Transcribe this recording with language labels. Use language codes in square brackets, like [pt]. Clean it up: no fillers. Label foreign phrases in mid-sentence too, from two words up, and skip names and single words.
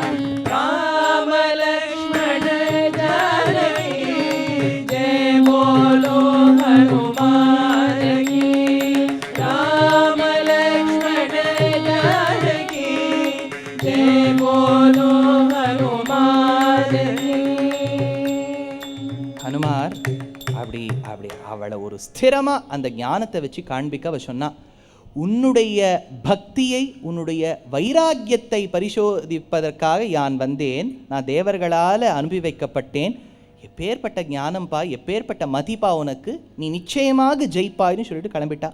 [hi] राम लक्ष्मण जानकी, जय बोलो हनुमान की। राम लक्ष्मण जानकी, जय बोलो हनुमान की। [ta] ஹனுமார் அப்படி அப்படி அவளை ஒரு ஸ்திரமாக அந்த ஞானத்தை வச்சு காண்பிக்க அவ சொன்னா, உன்னுடைய பக்தியை உன்னுடைய வைராக்கியத்தை பரிசோதிப்பதற்காக யான் வந்தேன். நான் தேவர்களால் அனுப்பி வைக்கப்பட்டேன். எப்பேற்பட்ட ஞானம்பா, எப்பேற்பட்ட மதிப்பா உனக்கு, நீ நிச்சயமாக ஜெயிப்பாய்னு சொல்லிட்டு கிளம்பிட்டா.